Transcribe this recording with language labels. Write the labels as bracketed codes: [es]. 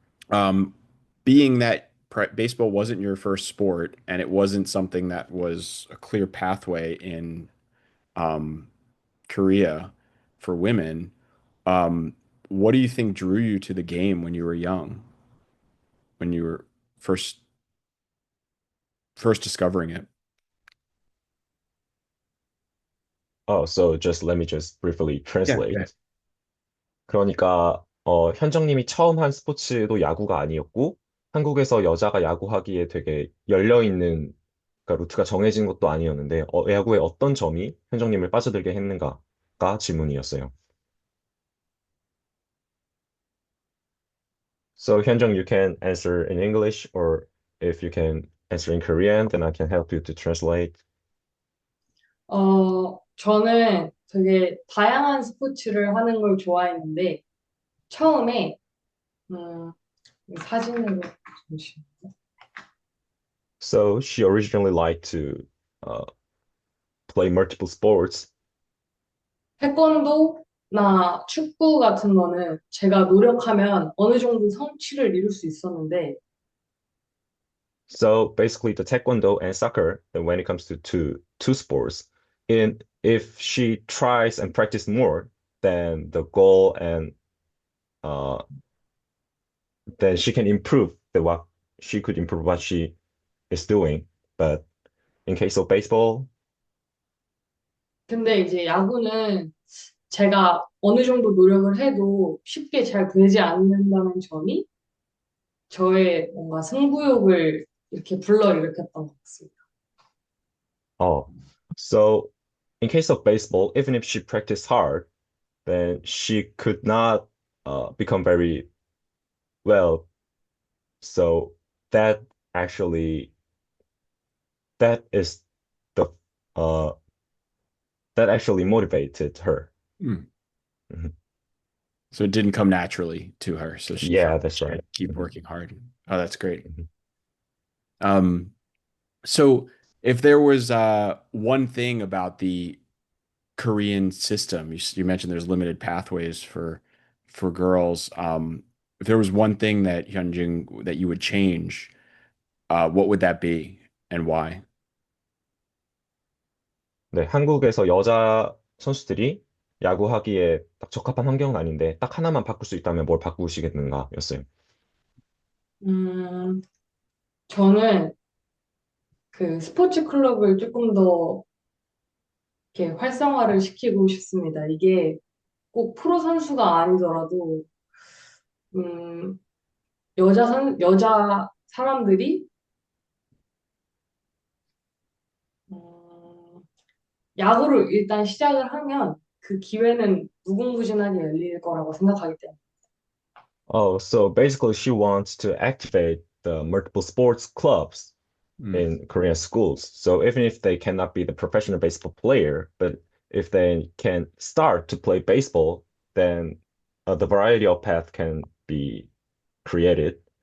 [en] Um, being that baseball wasn't your first sport and it wasn't something that was a clear pathway in um, Korea for women, um, what do you think drew you to the game when you were young, when you were first first discovering it? Oh, so just let me just briefly Yeah, yeah. translate. [ko] 그러니까 현정님이 처음 한 스포츠도 야구가 아니었고 한국에서 여자가 야구하기에 되게 열려 있는 그러니까 루트가 정해진 것도 아니었는데 야구의 어떤 점이 현정님을 빠져들게 했는가가 질문이었어요. [en] So 현정, you can answer in English or if you can answer in Korean, then I can help you to translate. [ko] 저는 되게 다양한 스포츠를 하는 걸 좋아했는데, 처음에, 음, 사진으로, 잠시만요. [en] So she originally liked to uh, play multiple sports. [ko] 태권도나 축구 같은 거는 제가 노력하면 어느 정도 성취를 이룰 수 있었는데, [en] So basically, the taekwondo and soccer, then when it comes to two sports, in if she tries and practice more, then the goal and uh then she can improve the what she could improve what she is doing. But in case of baseball, [ko] 근데 이제 야구는 제가 어느 정도 노력을 해도 쉽게 잘 되지 않는다는 점이 저의 뭔가 승부욕을 이렇게 불러일으켰던 것 같습니다. [en] oh, so in case of baseball, even if she practiced hard, then she could not become very well. So that actually that is the uh that actually motivated her. Hmm. Mhm. So it didn't come naturally to her, so she Yeah, felt that's she had right. to keep Mhm. working hard. Oh, that's great. Mhm. Um, so if there was one thing about the Korean system, you mentioned there's limited pathways for girls. If there was one thing that Hyunjin that you would change, what would that be and why? [ko] 네, 한국에서 여자 선수들이 야구하기에 딱 적합한 환경은 아닌데 딱 하나만 바꿀 수 있다면 뭘 바꾸시겠는가였어요. 음, 저는 그 스포츠 클럽을 조금 더 이렇게 활성화를 시키고 싶습니다. 이게 꼭 프로 선수가 아니더라도, 음, 여자 사람들이 야구를 일단 시작을 하면 그 기회는 무궁무진하게 열릴 거라고 생각하기 때문에. [en] Oh, so basically she wants to activate the multiple sports clubs Mm. in Korean schools. So even if they cannot be the professional baseball player, but if they can start to play baseball, then the variety of path can be created.